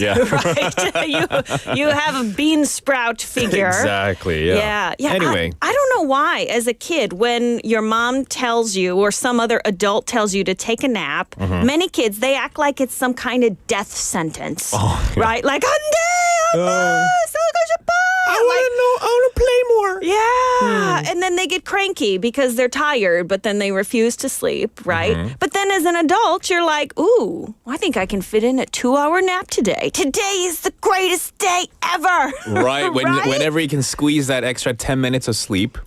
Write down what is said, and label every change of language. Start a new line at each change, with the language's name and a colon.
English: Yeah. Right. you have a bean sprout figure. Exactly. Yeah. Yeah. Anyway. I don't know why, as a kid, when your mom tells you or some other adult tells you to take a nap, many kids, they act like it's some kind of death sentence. Oh, yeah. Right?
Korean: Like, 안돼, 엄마, 쓰고 싶어.
English: I want to play more. Yeah. And then they get cranky because they're tired, but then they refuse to sleep, right? But then as an adult, you're like, ooh, I think I can fit in a 2-hour nap today. Today is the greatest day ever. Right. Right? Whenever you can squeeze that extra 10 minutes of sleep,